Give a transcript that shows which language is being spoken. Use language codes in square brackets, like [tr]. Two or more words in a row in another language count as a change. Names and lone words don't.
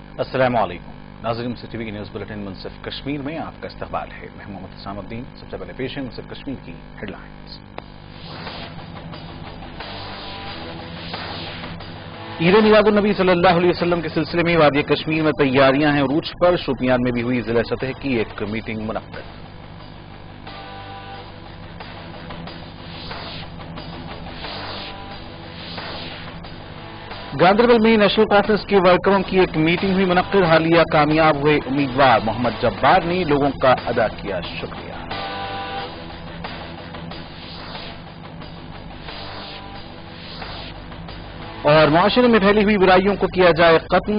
[ur] السلام علیکم ناظرین، منصف ٹی وی کی نیوز بلیٹن منصف کشمیر میں آپ کا استقبال ہے۔ میں محمد حسام الدین۔ سب سے پہلے پیش ہے منصف کشمیر کی ہیڈ لائنز۔ عید میلاد النبی [ar] صلی اللہ علیہ وسلم [ur] کے سلسلے میں وادی کشمیر میں تیاریاں ہیں عروج پر۔ شوپیان میں بھی ہوئی ضلع سطح کی ایک میٹنگ منعقد۔ گاندربل میں نیشنل کانفرنس کے ورکروں کی ایک میٹنگ ہوئی منعقد۔ حالیہ کامیاب ہوئے امیدوار محمد جبار نے لوگوں کا ادا کیا شکریہ۔ اور معاشرے میں پھیلی ہوئی برائیوں کو کیا جائے ختم۔